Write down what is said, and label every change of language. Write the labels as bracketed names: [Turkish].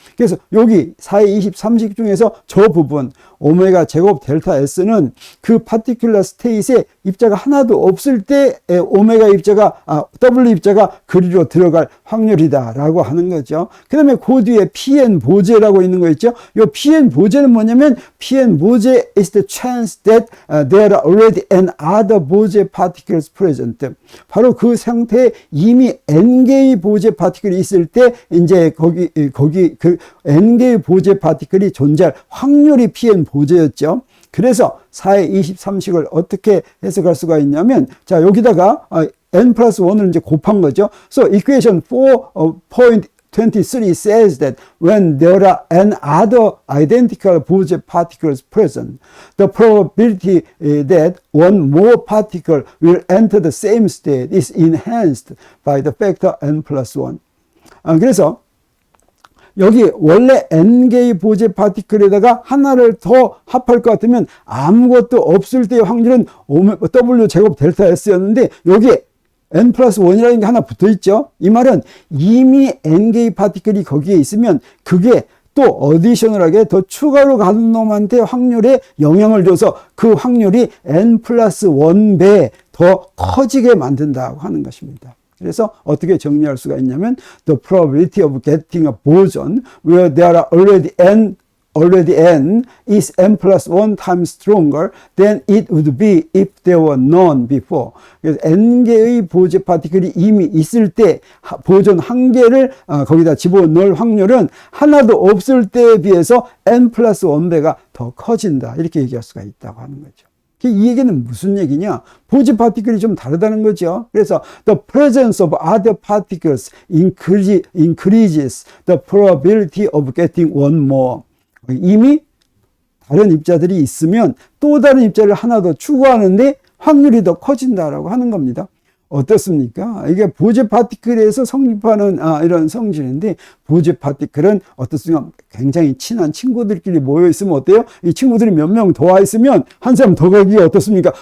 [Korean] 그래서 여기 4의 23식 중에서 저 부분 오메가 제곱 델타 S는 그 파티큘러 스테이트에 입자가 하나도 없을 때 오메가 입자가 W 입자가 그리로 들어갈 확률이다라고 하는 거죠. 그 다음에 그 뒤에 PN 보제라고 있는 거 있죠. 이 PN 보제는 뭐냐면 [English] PN 보제 is the chance that there are already n other 보제 particles present. [Korean] 바로 그 상태에 이미 N개의 보제 파티클이 있을 때 이제 거기 그 N개의 보제 파티클이 존재할 확률이 Pn 보제였죠. 그래서 4의 23식을 어떻게 해석할 수가 있냐면, 자, 여기다가 n 플러스 1을 이제 곱한 거죠. [English] So equation 4.23 says that when there are n other identical Bose particles present, the probability that one more particle will enter the same state is enhanced by the factor n plus 1. [Korean] 그래서 여기 원래 n개의 보제 파티클에다가 하나를 더 합할 것 같으면 아무것도 없을 때의 확률은 W 제곱 델타 S였는데 여기에 n 플러스 1이라는 게 하나 붙어 있죠. 이 말은 이미 n개의 파티클이 거기에 있으면 그게 또 어디셔널하게 더 추가로 가는 놈한테 확률에 영향을 줘서 그 확률이 n 플러스 1배 더 커지게 만든다고 하는 것입니다. 그래서 어떻게 정리할 수가 있냐면 [English] the probability of getting a boson where there are already n is n plus 1 times stronger than it would be if there were none before. [Korean] 그래서 n개의 보제 파티클이 이미 있을 때 보존 한 개를 거기다 집어넣을 확률은 하나도 없을 때에 비해서 n 플러스 1배가 더 커진다. 이렇게 얘기할 수가 있다고 하는 거죠. 이 얘기는 무슨 얘기냐? 보제 파티클이 좀 다르다는 거죠. 그래서 [English] the presence of other particles increases the probability of getting one more. [Korean] 이미 다른 입자들이 있으면 또 다른 입자를 하나 더 추구하는데 확률이 더 커진다라고 하는 겁니다. 어떻습니까? 이게 보제 파티클에서 성립하는 이런 성질인데, 보제 파티클은 어떻습니까? 굉장히 친한 친구들끼리 모여 있으면 어때요? 이 친구들이 몇 명 더 와 있으면 한 사람 더 가기가 어떻습니까?